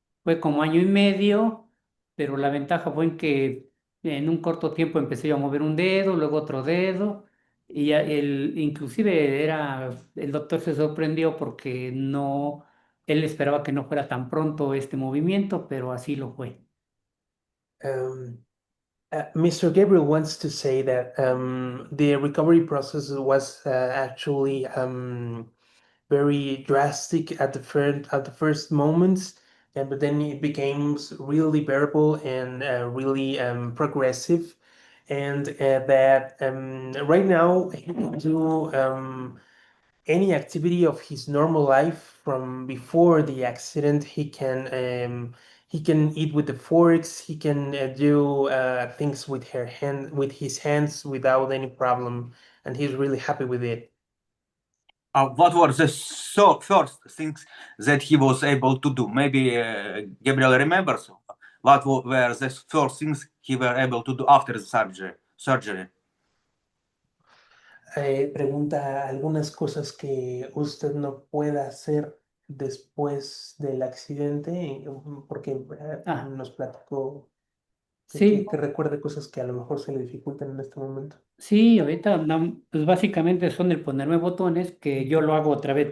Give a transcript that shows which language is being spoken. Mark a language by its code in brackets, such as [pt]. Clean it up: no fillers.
[es] Fue como 1 año y medio, pero la ventaja fue en que en un corto tiempo empecé yo a mover un dedo, luego otro dedo, y inclusive el doctor se sorprendió porque él esperaba que no fuera tan pronto este movimiento, pero así lo fue. [en] Mr. Gabriel wants to say that the recovery process was actually very drastic at the first moments, but then it became really bearable and really progressive, and that right now he can do any activity of his normal life from before the accident. He can eat with the forks. He can do things with his hands without any problem, and he's really happy with it. What were the first things that he was able to do? Maybe Gabriel remembers. What were the first things he were able to do after the surgery? [es] Pregunta algunas cosas que usted no pueda hacer después del accidente, porque nos platicó Sí, que recuerde cosas que a lo mejor se le dificultan en este momento. sí, ahorita pues básicamente son el ponerme botones, que yo lo hago otra vez.